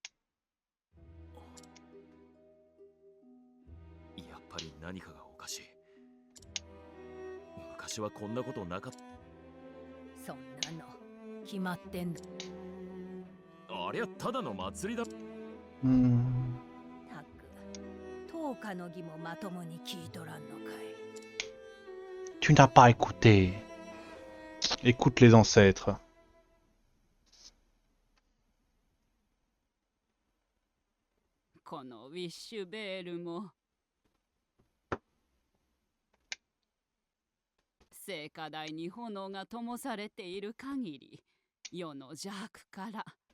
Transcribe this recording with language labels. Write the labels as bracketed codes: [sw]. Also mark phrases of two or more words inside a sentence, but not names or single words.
[ja] やっぱり何かがおかしい。昔はこんなことなかった。そんなの決まってんだ。ありゃただの祭りだ。 Hmm. たく10日の儀もまともに聞いとらんのかい。 [fr] Tu n'as pas écouté. Écoute les ancêtres. [ja] このウィッシュベールも聖火台に炎が灯されている限り世の邪悪から